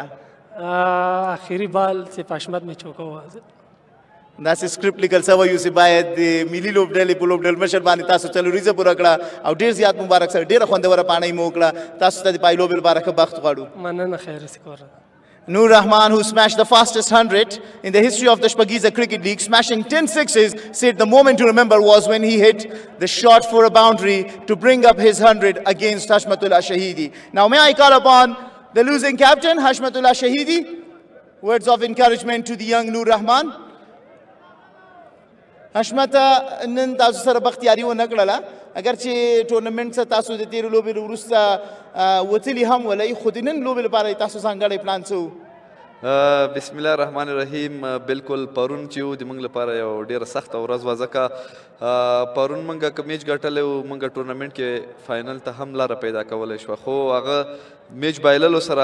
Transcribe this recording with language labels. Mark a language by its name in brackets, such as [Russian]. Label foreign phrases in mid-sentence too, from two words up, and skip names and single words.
[Pashto] اخري بال چې په حشمت مې چوکه ووهه. داسې سکرپټ لیکل سوی و چې باید د ملي لوبډلې په لوبډل مشر باندې تاسو څلوریزه پوره کړه او ډېر زیات مبارک سره ډېره خوندوره پاڼۍ مو وکړه. تاسو ته د پایلوبې لپاره ښه بخت غواړو. مننه، خیر سکوره. [English] Noor Rahman, who smashed the fastest 100 in the history of the Shpageeza Cricket League, smashing 10 sixes, said the moment to remember was when he hit the shot for a boundary to bring up his 100 against Hashmatullah Shahidi. Now may I call upon the losing captain, Hashmatullah Shahidi, words of encouragement to the young Noor Rahman. [Pashto] Hashmata نن تاسو سره بختیاري ونه کړله اگر چې ټورنمنټ څخه تاسو د تیرو لوبې وروسته وتلي هم ولئ خو د نن لوبې لپاره تاسو ځانګړی پلان څه و؟ [Arabic] بسم الله الرحمن الرحیم. [Pashto] بالکل پرون چې و د موږ لپاره یو ډېره سخته ورځ وه ځکه پرون موږ که میچ ګټلی و موږ ټورنمنټ کې فاینل ته هم لاره پیدا کولی شوه خو هغه میچ بایللو سره